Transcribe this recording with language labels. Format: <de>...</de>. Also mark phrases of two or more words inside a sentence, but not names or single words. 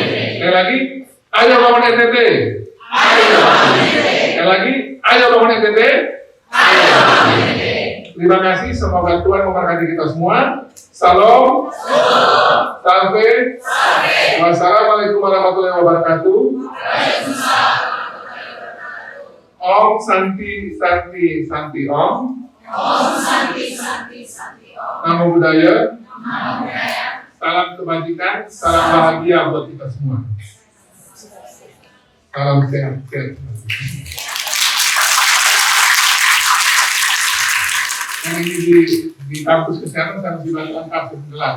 <id>Sekali lagi, ayo bangun NTT. Ayo bangun NTT. Sekali lagi, ayo bangun NTT. Ayo bangun NTT. Terima kasih, semoga Tuhan memberkati kita semua. Salam. Sampai.</id> <ar>والسلام عليكم ورحمة الله وبركاته.</ar> <sa>Om Santi Santi Santi Om. Om Santi Santi Santi Om.</sa> <pi>Namo Buddhaya. Namo Buddhaya.</pi> <id>Salam kebajikan, salam bahagia buat kita semua. Salam sehat. Ini di kampus kesehatan sangat lengkap sebenarnya.</id>